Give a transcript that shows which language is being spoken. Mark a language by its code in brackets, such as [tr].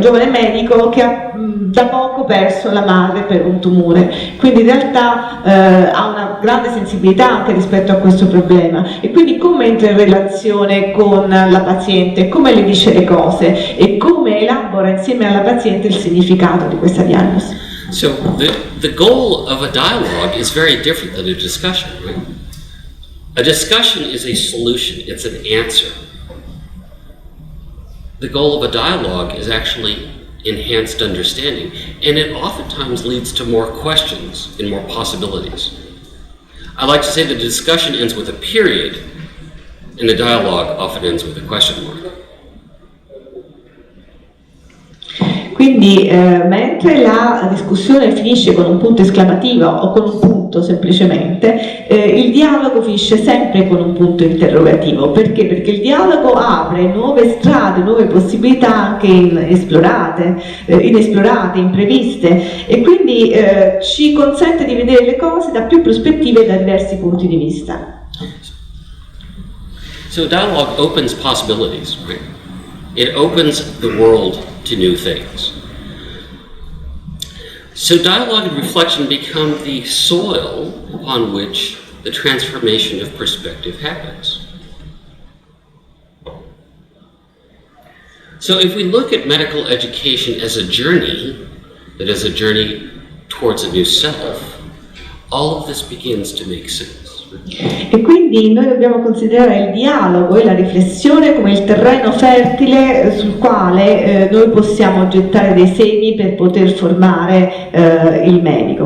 [it] medico che ha da poco perso la madre per un tumore, quindi in realtà ha una grande sensibilità anche rispetto a questo problema, e quindi come entra in relazione con la paziente, come le dice le cose e come elabora insieme alla paziente il significato di questa diagnosi. [en] So the goal of a dialogue is very different than a discussion, right? A discussion is a solution, it's an answer. The goal of a dialogue is actually enhanced understanding, and it oftentimes leads to more questions and more possibilities. I like to say that the discussion ends with a period, and the dialogue often ends with a question mark. [it] Quindi mentre la discussione finisce con un punto esclamativo o con un punto semplicemente, il dialogo finisce sempre con un punto interrogativo. Perché? Perché il dialogo apre nuove strade, nuove possibilità anche inesplorate, impreviste, e quindi ci consente di vedere le cose da più prospettive e da diversi punti di vista. [en] So dialogue opens possibilities, right? It opens the world to new things. So dialogue and reflection become the soil upon which the transformation of perspective happens. So if we look at medical education as a journey, that is a journey towards a new self, all of this begins to make sense. [it] E quindi noi dobbiamo considerare il dialogo e la riflessione come il terreno fertile sul quale noi possiamo gettare dei semi per poter formare il medico.